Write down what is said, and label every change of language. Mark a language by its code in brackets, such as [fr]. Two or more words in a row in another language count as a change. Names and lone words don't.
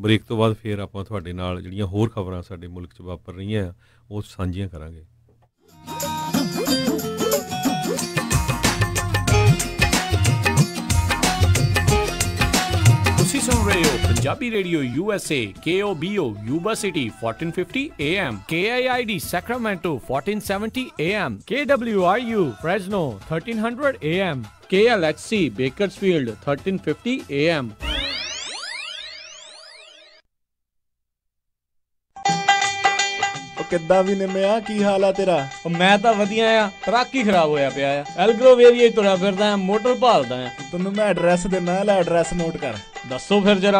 [pa] ਬ੍ਰੇਕ ਤੋਂ ਬਾਅਦ ਫਿਰ ਆਪਾਂ ਤੁਹਾਡੇ ਨਾਲ ਜਿਹੜੀਆਂ ਹੋਰ ਖਬਰਾਂ ਸਾਡੇ ਮੁਲਕ 'ਚ ਵਾਪਰ ਰਹੀਆਂ ਆ ਉਹ ਸਾਂਝੀਆਂ ਕਰਾਂਗੇ। ਤੁਸੀਂ ਸੁਣ ਰਹੇ ਹੋ ਪੰਜਾਬੀ ਰੇਡੀਓ USA KOBO Yuba City 1450 AM, KIID Sacramento 1470 AM, KWRU Fresno 1300 AM, KLHC Bakersfield 1350 AM। ਕਿੱਦਾਂ ਵੀ ਨਿੰਮਿਆ, ਕੀ ਹਾਲ ਆ ਤੇਰਾ? ਮੈਂ ਤਾਂ ਵਧੀਆ ਆ, ਟਰੱਕ ਹੀ ਖਰਾਬ ਹੋਇਆ ਪਿਆ ਆ। ਐਲਗਰੋਵ ਏਰੀਆ ਤੁਰਿਆ ਫਿਰਦਾ ਆ, ਮੋਟਰ ਭਾਲਦਾ ਆ। ਤੈਨੂੰ ਮੈਂ ਐਡਰੈਸ ਦਿੰਦਾ, ਲੈ [en] address note [pa] ਕਰ। ਦੱਸੋ ਫਿਰ ਜਰਾ।